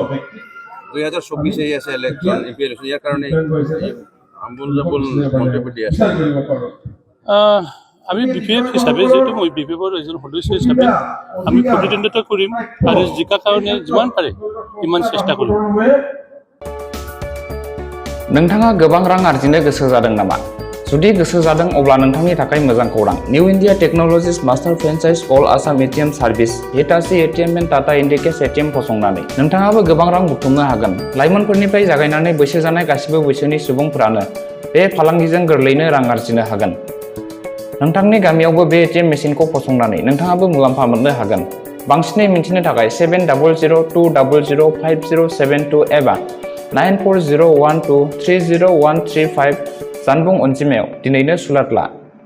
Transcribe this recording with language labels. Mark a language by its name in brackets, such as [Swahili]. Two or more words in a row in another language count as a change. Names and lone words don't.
[Assamese] 2024 আছে ইলেকশ্যন ইয়াৰ কাৰণে আমি BPF হিচাপে যেহেতু মই BPFৰ এজন সদস্য হিচাপে আমি প্ৰতিদ্বন্দ্বিতা কৰিম আৰু জিকাৰ কাৰণে যিমান পাৰে ইমান চেষ্টা কৰিম [Bodo] नोंथाङा गोबां रां आर्जिनो गोसो जादों नामा जुदि गोसो जादों अब्ला नोंथांनि थाखाय मोजां खौरां निउ इन्डिया टेक्न'लजिज [English] master franchise All Assam ATM service Hitachi ATM and Tata Indicash ATM [Bodo] फसंनानै नोंथाङाबो गोबां रां बुथुमनो हागोन लाइमोनफोरनिफ्राय जागायनानै बैसो जानाय गासिबो बैसोनि सुबुंफोरानो बे फालांगिजों गोरलैनो रां आर्जिनो हागोन नोंथांनि गामियावबो बे [English] ATM machineखौ [Bodo] फसंनानै नोंथाङाबो मुलाम्फा मोननो हागोन बांसिनै मिन्थिनो थाखाय 7002005072 एबा 9401230135 जानबुं अनजिमायाव दिनैनो सुलाद ला